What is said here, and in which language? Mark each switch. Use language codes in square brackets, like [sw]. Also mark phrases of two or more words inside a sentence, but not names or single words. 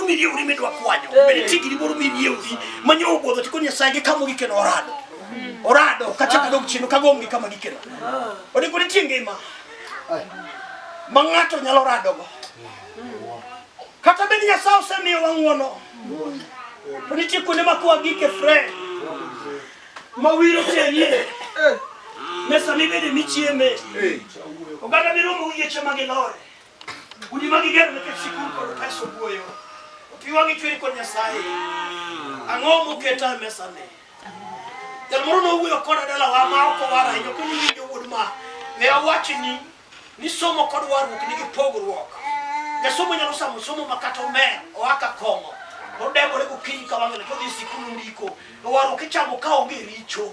[luo] mi dio uri medwa kwanyo bitigiri muru mi dio uri manyo obodo takonya sae gi kamo gi ken orado orado kachaka dog chino kagongi kama gikeno odi kodi tingima mangato nyalo rado go kata beni Nyasaye osemiyo wang'wono to nitie kuonde makwa gike friend mawiro terie Mesa mi bede mi chieme. Oganda mi romo yeche magilore. Udi magigero ke sikuru ko peso buoyo. Piwangi chweri ko Nyasaye. Ang'o muketa mesa ne. Del moro no wuyo koda dala wa ma ko wara yo ko ni yo wudma. Ne awachi ni somo kod warruok nigi pogruok. Jasomo nyalo samo somo makato me o aka kongo. Odebore gokinyi ka wang'e to dhi sikulu ndiko. Warruok ichamo ka onge richo.